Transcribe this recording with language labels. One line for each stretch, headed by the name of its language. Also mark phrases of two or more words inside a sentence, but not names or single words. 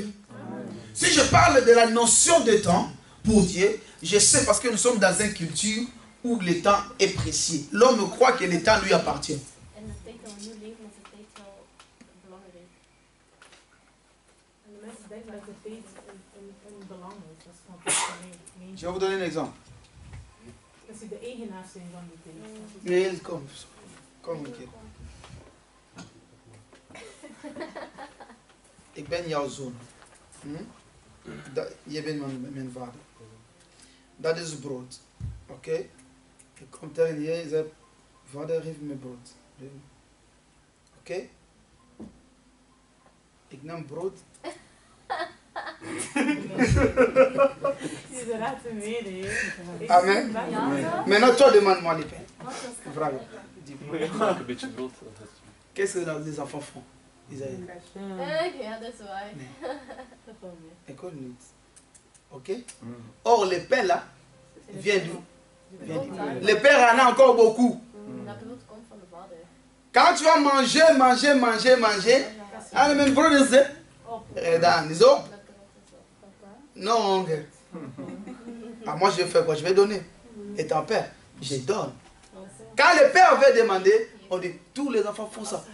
French: Si je parle de la notion de temps pour Dieu, je sais parce que nous sommes dans une culture où le temps est précieux. L'homme croit que le temps lui appartient. Je vais vous donner un exemple.
Dutch: Nee, kom een keer. Ik ben jouw zoon. Je bent mijn vader. Dat is brood. Oké? Ik kom tegen je en zeg, vader, geef me brood. Oké? Ik neem brood. Amen.
French: Maintenant, toi, demande-moi les pains. Qu'est-ce que les enfants font? Isaïe.
Dutch: Ja, dat is waar.
French: Écoute nous. Ok? Or, le pain là, vient d'où? Le père en a encore beaucoup.
Dutch: Dat brood komt van de vader.
French: Quand tu vas manger, ah, mais brothers, dans les autres, non, ah, moi je vais faire quoi? Je vais donner. Et ton père, je donne. Quand le père veut demander, on dit tous les enfants font ça.